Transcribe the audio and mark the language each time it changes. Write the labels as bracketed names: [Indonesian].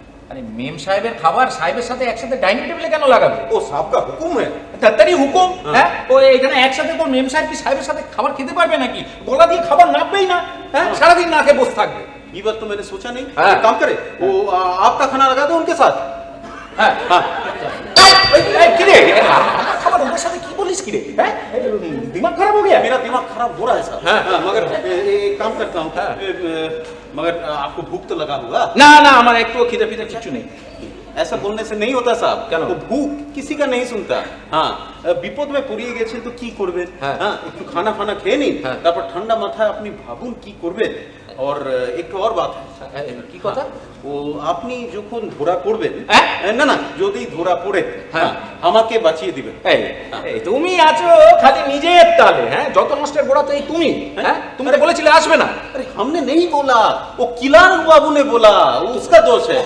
[Bangla] আরে মেম সাহেবের খাবার সাহেবের সাথে একসাথে ডাইনিং টেবিলে কেন লাগাবে? [Hindi] वो साहब का हुक्म है। [Bangla] তাড়াতাড়ি হুকুম। হ্যাঁ, ও এখানে একসাথে তো মেম সাহেব কি সাহেবের সাথে খাবার খেতে পারবে নাকি? গলা দিয়ে খাবার নাপবেই না। হ্যাঁ, সারাদিন না খেয়ে বসে থাকবে। [Hindi] ये बात तो मैंने सोचा नहीं। हाँ। एक काम करे, वो आपका खाना लगा दो उनके साथ। [Bangla] হ্যাঁ [Hindi] हाँ। [Bangla] কি রে আমার খাবার ওদের সাথে কি বলিস কি রে? হ্যাঁ, দিমাগ খারাপ হয়ে গেছে। [Hindi] मेरा दिमाग खराब हो रहा है साहब। हाँ। मगर एक काम करता हूँ। हाँ। मगर आपको भूख तो लगा होगा। [Bangla] না না আমার একটু খিদে ফিদে কিছু নেই। [Hindi] ऐसा बोलने से नहीं होता साहब। क्या तो भूख किसी का नहीं सुनता। [Bangla] हाँ, বিপদ में পড়িয়ে গেছেন তো কি করবেন? হ্যাঁ। হ্যাঁ, একটু খানা ফানা খেয়ে নিন, হ্যাঁ। তারপর ঠান্ডা মাথায় আপনি ভাবুন কি করবেন। [Hindi] और একটু और बात है। [Bangla] কি কথা? ও আপনি যখন ধরা পড়বেন, হ্যাঁ? না না, যদি ধরা পড়ে, হ্যাঁ। আমাকে বাঁচিয়ে দিবেন। এই তুমি আছো খালি নিজের তালে। হ্যাঁ, যত নষ্টের গোড়া তো এই তুমি। হ্যাঁ, তুমি তো বলেছিলে আসবে না। [Hindi] अरे हमने नहीं बोला, वो किलार बाबू ने बोला, वो उसका दोष है।